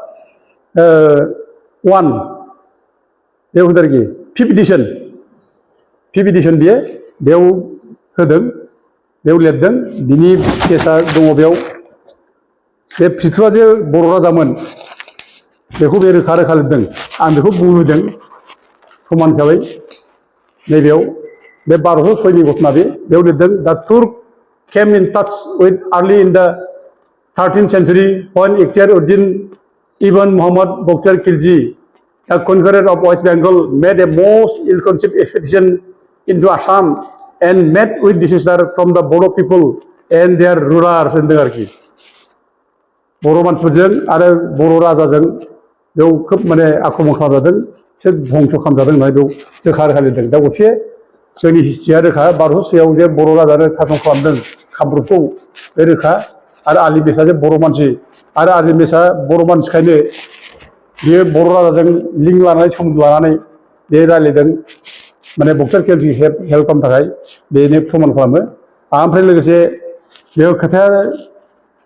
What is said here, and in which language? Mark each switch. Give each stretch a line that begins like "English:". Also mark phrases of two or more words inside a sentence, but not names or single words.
Bodo: 1 बे होदों आरोखि 5th इडिसन बियो बेयाव होदों बेयाव लिरदों बिनि केसा दङ बेयाव बे पृथुआ जे बर' राजामोन बेखौ बे रोखा रोखा लिरदों आं बेखौ बुंहोदों प्रमान हिसाबै नैबेयाव बे 1206नि घटना बेयाव लिरदों
English: the Turks came in touch with early in the 13th century when इख्तियार उद्दीन इबन मुहम्मद बक्सार खिलजी the conqueror of West Bengal made a most ill-conceived expedition into Assam and met with disaster from the Bodo people and their rulers
Bodo: होनदों आरोखि बर' मानसिफोरजों आरो बर' राजाजों बेयाव खोब माने आक्रमण खालामजादों बिसोर धंस खालामजादों होननानै बेयाव रोखा रोखा लिरदों दा गंसे जोंनि हिस्ट्रिया रोखा 1206आव जे बर' राजानो सासन खालामदों कामरुपखौ बे रोखा आरो आलि मेसआ जे बर' मानसि आरो आलि मेसआ बर' मानसिखायनो बियो बर' राजाजों लिंक लानानै सोमोन्दो लानानै बे रायज्लायदों माने बक्सार खिलजिखौ हेल्प खालामनो थाखाय बेनो प्रमान खालामो ओमफ्राय लोगोसे बेयाव खोथाया